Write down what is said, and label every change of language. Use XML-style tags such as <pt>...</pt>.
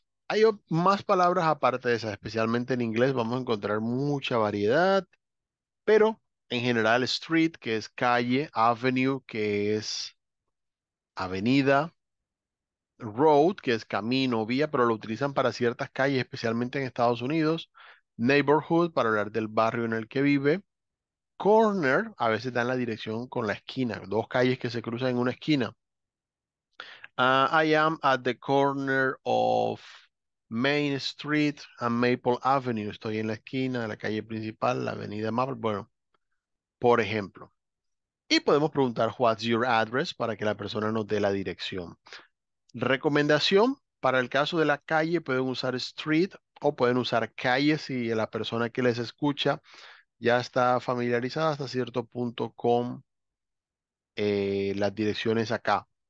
<es>Hay más palabras aparte de esas, especialmente en inglés. Vamos a encontrar mucha variedad, pero en general street, que es calle, avenue, que es avenida, road, que es camino, vía, pero lo utilizan para ciertas calles, especialmente en Estados Unidos. Neighborhood, para hablar del barrio en el que vive. Corner, a veces dan la dirección con la esquina, dos calles que se cruzan en una esquina.</es> <en>I am at the corner of Main Street and Maple Avenue.</en> <es>Estoy en la esquina de la calle principal, la avenida Maple. Bueno, por ejemplo. Y podemos preguntar</es> <en>what's your address</en> <es>para que la persona nos dé la dirección. Recomendación, para el caso de la calle pueden usar street o pueden usar calle si la persona que les escucha ya está familiarizada hasta cierto punto con las direcciones acá.</es>